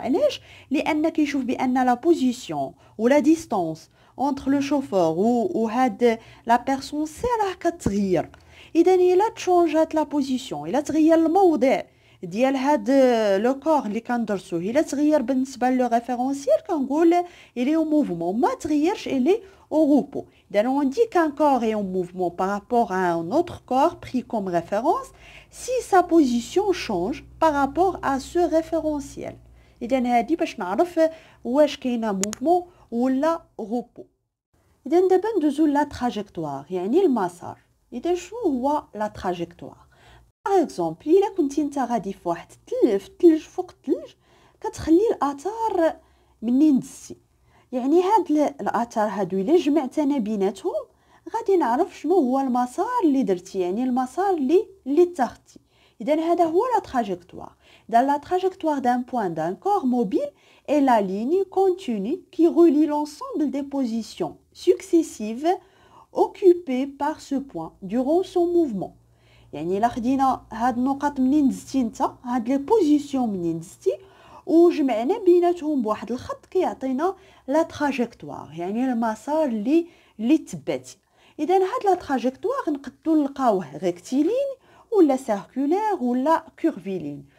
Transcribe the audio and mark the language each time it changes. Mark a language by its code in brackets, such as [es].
[ar] علاش؟ لان كيشوف بان لا بوزيسيون ولا ديستانس اونتر لو شوفور و هاد لا بيرسون سي راه كتغير. اذا الا تشونجات لا بوزيسيون، الا تغير الموضع ديال هاد لو كور اللي كندرسوه، الا تغير بالنسبه لو ريفيرونسيال كنقول الي موفمون، ما تغيرش الي [fr] au repos. Donc on dit qu'un corps est en mouvement par rapport à un autre corps pris comme référence si sa position change par rapport à ce référentiel. [ar] إذا هادي باش نعرف واش كاينه موفمون ولا repos. إذا دابا ندوزو لا تراجيكتوار، يعني المسار. إذا شنو هو لا تراجيكتوار؟ باغ اكزومبل الا كنتي نتا غادي في واحد الثلج فوق الثلج، كتخلي الاثار منين دزتي. يعني هاد الاثار هادو الا جمعت انا بيناتهم غادي نعرف شنو هو المسار اللي درتي، يعني المسار اللي اتخذتي. اذا هذا هو لا تراجيكتوار. [fr] dans la trajectoire d'un point d'un corps mobile est la ligne continue qui relie l'ensemble des positions successives occupées par ce point durant son mouvement. [ar] يعني الا خدينا هاد النقط منين دزتي نتا، هاد لي بوزيسيون منين دزتي وجمعنا بيناتهم بواحد الخط كيعطينا لا تراجيكتوار، يعني المسار اللي تبعتي. اذا هاد لا تراجيكتوار نقدروا نلقاوه ريكتيلين ولا سيركولير ولا كيرفيلين.